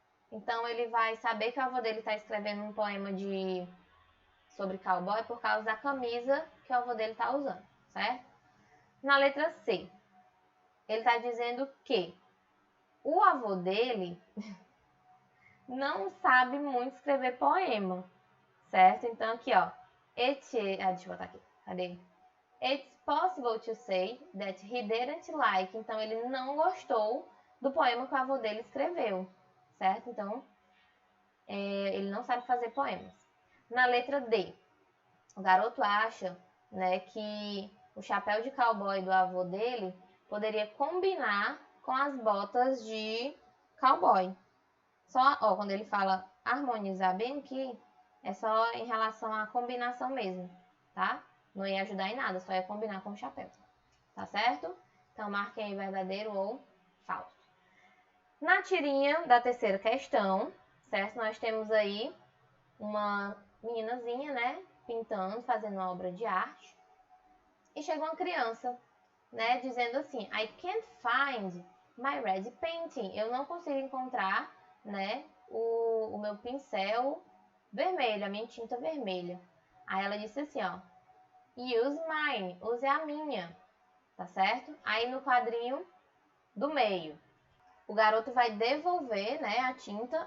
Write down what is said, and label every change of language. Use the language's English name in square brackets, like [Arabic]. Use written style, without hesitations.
[Portuguese] Então, ele vai saber que o avô dele está escrevendo um poema sobre cowboy por causa da camisa que o avô dele está usando, certo? Na letra C, ele está dizendo que o avô dele não sabe muito escrever poema, certo? Então, aqui, ó. Deixa eu botar aqui. Cadê? [English] It's possible to say that he didn't like. [Portuguese] Então, ele não gostou do poema que o avô dele escreveu, certo? Então, ele não sabe fazer poemas. Na letra D, o garoto acha, né, que o chapéu de cowboy do avô dele poderia combinar com as botas de cowboy. Só, ó, quando ele fala harmonizar bem aqui, é só em relação à combinação mesmo, tá? Não ia ajudar em nada, só ia combinar com o chapéu. Tá certo? Então, marquem aí verdadeiro ou falso. Na tirinha da terceira questão, certo? Nós temos aí uma meninazinha, né? Pintando, fazendo uma obra de arte. E chega uma criança, né? Dizendo assim, [English] I can't find my red painting. [Portuguese] Eu não consigo encontrar, né? O meu pincel vermelho, a minha tinta vermelha. Aí ela disse assim, ó. [English] Use mine. [Portuguese] Use a minha. Tá certo? Aí no quadrinho do meio, o garoto vai devolver, né, a tinta.